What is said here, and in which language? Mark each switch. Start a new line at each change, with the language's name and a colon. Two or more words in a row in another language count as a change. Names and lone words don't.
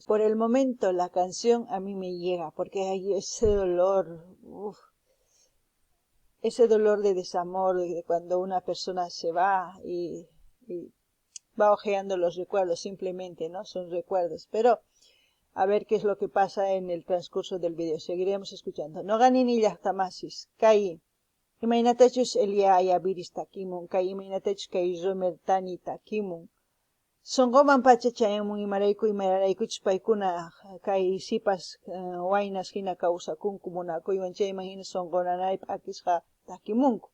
Spanish: Por el momento la canción a mí me llega porque hay ese dolor, ese dolor de desamor, de cuando una persona se va y va ojeando los recuerdos, simplemente, ¿no? Son recuerdos, pero a ver qué es lo que pasa en el transcurso del video. Seguiremos escuchando.
Quechua: No ganini llaqtamasis, kay imaynatachus Elia Ayaviris takimun, kay imaynatachus kay Romer Tani takimun. Songoman pacha chayamun imaraykuchus paykuna kay sipas waynas hina kawsakunku munakuywan, chayman hina songonanaypaq akisqa takimunku.